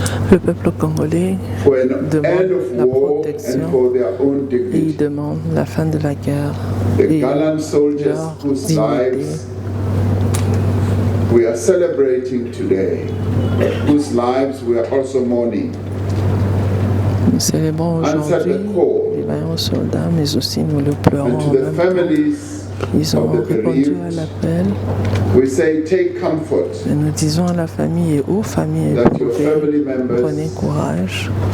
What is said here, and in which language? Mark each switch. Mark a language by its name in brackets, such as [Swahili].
[French] Le peuple congolais demande la protection et il demande la fin de la guerre et leur dignité. [English] We are celebrating today, whose lives we are also mourning. [French] Nous célébrons aujourd'hui les vaillants soldats, mais aussi nous le pleurons en même temps. Ils ont répondu à l'appel. Et nous disons à la famille et aux familles éprouvées, prenez courage.